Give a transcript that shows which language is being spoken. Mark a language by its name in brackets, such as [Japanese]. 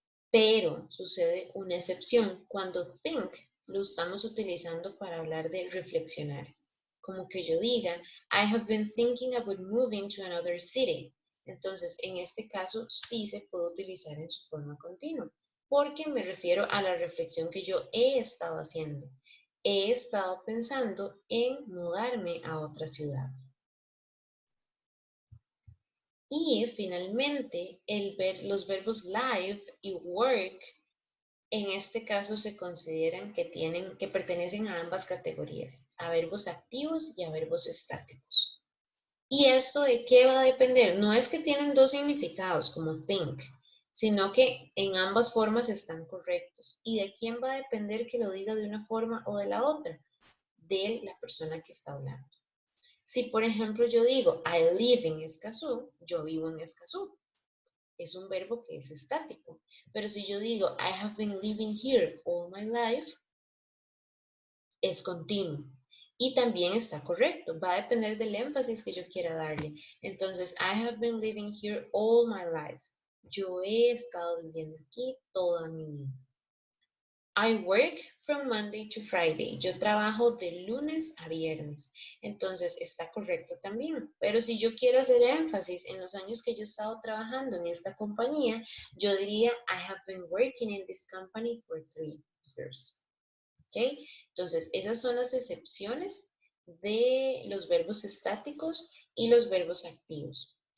[Spanish] Pero sucede una excepción. Cuando think lo estamos utilizando para hablar de reflexionar. Como que yo diga, [English] I have been thinking about moving to another city. [Spanish] Entonces, en este caso, sí se puede utilizar en su forma continua, porque me refiero a la reflexión que yo he estado haciendo. He estado pensando en mudarme a otra ciudad. Y finalmente, los verbos live y work en este caso se consideran que pertenecen a ambas categorías, a verbos activos y a verbos estáticos. ¿Y esto de qué va a depender? No es que tienen dos significados como think, sino que en ambas formas están correctos. ¿Y de quién va a depender que lo diga de una forma o de la otra? De la persona que está hablando. Si, por ejemplo, yo digo, [English] I live in Escazú, [Spanish] yo vivo en Escazú. Es un verbo que es estático. Pero si yo digo, [English] I have been living here all my life, [Spanish] es continuo. Y también está correcto. Va a depender del énfasis que yo quiera darle. [English] Entonces, I have been living here all my life. [Spanish] Yo he estado viviendo aquí toda mi vida. [English] I work from Monday to Friday. [Spanish] Yo trabajo de lunes a viernes. Entonces está correcto también. Pero si yo quiero hacer énfasis en los años que yo he estado trabajando en esta compañía, yo diría [English] I have been working in this company for 3 years. [Spanish] ¿Ok? Entonces esas son las excepciones de los verbos estáticos y los verbos activos.